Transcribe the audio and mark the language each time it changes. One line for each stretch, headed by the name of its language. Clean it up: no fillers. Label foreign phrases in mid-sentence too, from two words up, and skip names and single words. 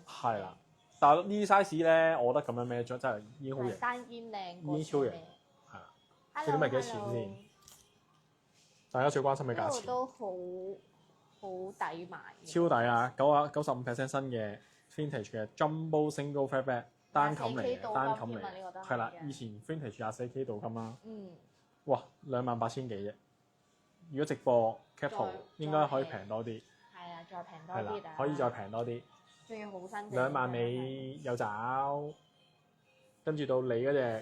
Cantonese: 係啦。但係呢啲 size 咧，我覺得咁樣孭咗真係已經好型，單肩靚，已經超型，係啦。你諗係幾多錢先？大家最關心嘅價錢。都好抵買。超抵啊！95% 新嘅 vintage 嘅
English: jumbo single fabric
Cantonese: 單冚嚟嘅，單冚嚟嘅，係啦。以前 vintage 24K 鍍金啦。嗯。哇！28,000幾啫。如果直播 cap 圖應該可以平多啲。係啊，再平多啲可以再平多啲。仲要好新淨 2萬尾有找，跟住到你嗰隻。